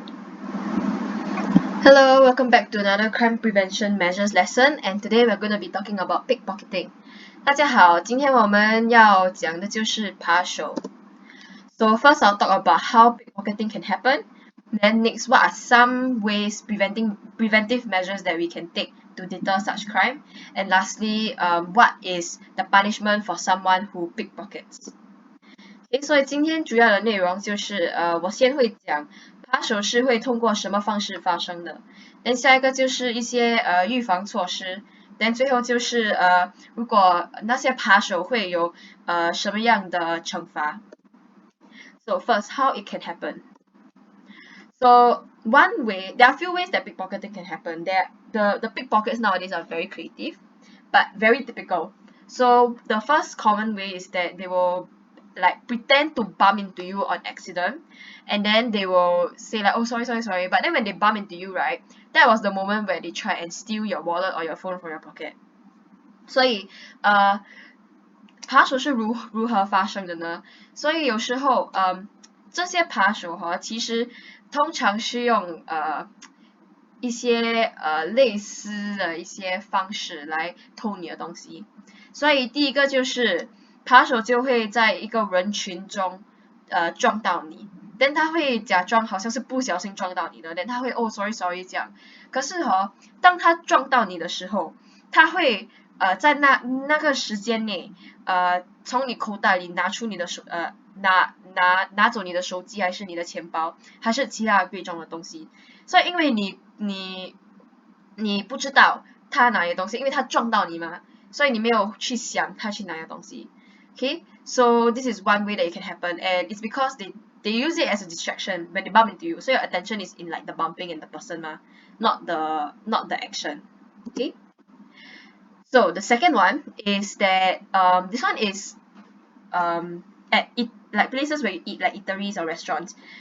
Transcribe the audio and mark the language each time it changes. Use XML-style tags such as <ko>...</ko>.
<en>Hello, welcome back to another crime prevention measures lesson, and today we're going to be talking about pickpocketing.</en> <zh>大家好，今天我们要讲的就是扒手。</zh> <en>So first I'll talk about how pickpocketing can happen. Then next, what are some ways preventive measures that we can take to deter such crime? And lastly, what is the punishment for someone who pickpockets?</en> <zh>所以今天主要的内容就是我先会讲扒手是会通过什么方式发生的，then 下一个就是一些预防措施，then 最后就是如果那些扒手会有什么样的惩罚。</zh> <en>So first, how it can happen. So one way, there are a few ways that pickpocketing can happen. The pickpockets nowadays are very creative, but very typical. So the first common way is that they will like pretend to bump into you on accident, and then they will say like, oh sorry, but then when they bump into you, right, that was the moment where they try and steal your wallet or your phone from your pocket.</en> <zh>所以扒手是如何发生的呢？所以有时候这些扒手其实通常是用一些类似的一些方式来偷你的东西。所以第一个就是扒手就会在一个人群中撞到你，但他会假装好像是不小心撞到你的，但他会哦 sorry 这样。可是当他撞到你的时候，他会在那个时间内从你口袋里拿出你的拿走你的手机还是你的钱包还是其他贵重的东西。所以因为你不知道他拿的东西，因为他撞到你嘛，所以你没有去想他去拿的东西。</zh> <en>Okay, so this is one way that it can happen, and it's because they use it as a distraction when they bump into you. So your attention is in like the bumping and the person not the action. Okay. So the second one is that this one is like places where you eat, like eateries or restaurants.</en>